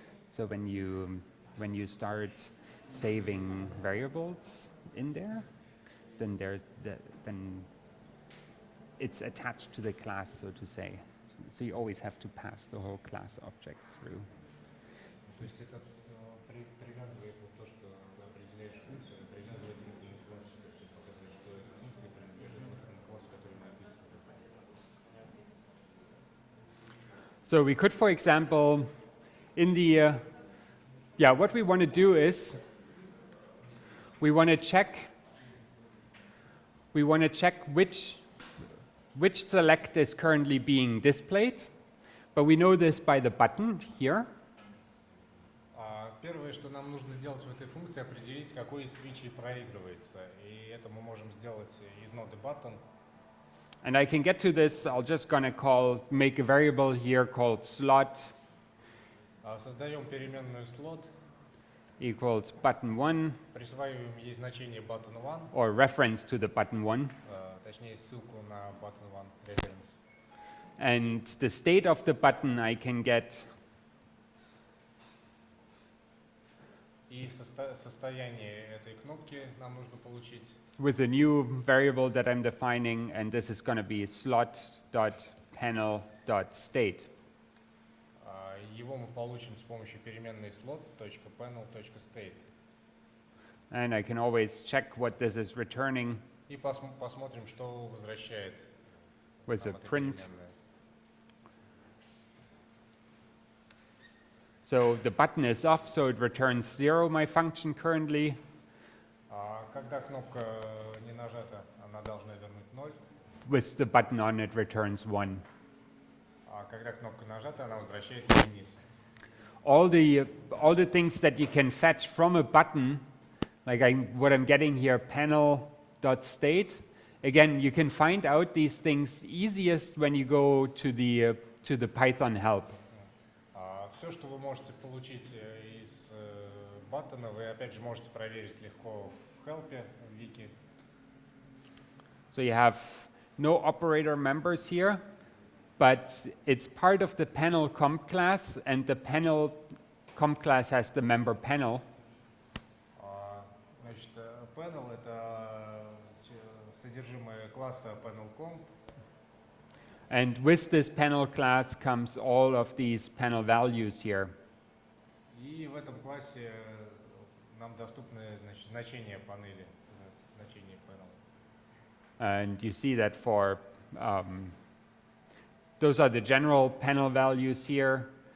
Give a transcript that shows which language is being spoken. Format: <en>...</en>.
<en>So when you start saving variables in there, then then it's attached to the class, so to say. So you always have to pass the whole class object through.</en> <ru>То есть это привязывает вот то, что вы определяешь функцию, привязывает к этому классу, показывает, что эта функция принадлежит этому классу, который мы описываем.</ru> <en>So we could, for example, in the what we want to do is we want to check which select is currently being displayed, but we know this by the button here.</en> <ru>Первое, что нам нужно сделать в этой функции, определить, какой из свитчей проигрывается. И это мы можем сделать из ноды button.</ru> <en>And I can get to this. I'll just gonna make a variable here called slot</en> <ru>Создаем переменную slot,</ru> <en>equals button1</en> <ru>присваиваем ей значение button1,</ru> <en>or reference to the button1.</en> <ru>точнее ссылку на button1 reference.</ru> <en>And the state of the button I can get</en> <ru>И состояние этой кнопки нам нужно получить</ru> <en>with a new variable that I'm defining, and this is going to be slot.panel.state.</en> <ru>Его мы получим с помощью переменной slot.panel.state.</ru> <en>And I can always check what this is returning</en> <ru>И посмотрим, что возвращает</ru> <en>with a</en> <ru>нам эта</ru> <en>print.</en> <ru>переменная.</ru> <en>So the button is off, so it returns 0, my function currently.</en> <ru>Когда кнопка не нажата, она должна вернуть 0.</ru> <en>With the button on, it returns 1.</en> <ru>А когда кнопка нажата, она возвращает единицу.</ru> <en>All the things that you can fetch from a button, like what I'm getting here, panel.state. Again, you can find out these things easiest when you go to the Python help.</en> <ru>Все, что вы можете получить из баттона, вы опять же можете проверить легко в хелпе, в вики.</ru> <en>So you have no operator members here, but it's part of the panel comp class, and the panel comp class has the member panel.</en> <ru>Значит, panel — это содержимое класса panel.comp.</ru> <en>And with this panel class comes all of these panel values here.</en> <ru>И в этом классе нам доступны значения панели, значения panel.</ru> <en>And you see that for, those are the general panel values here.</en>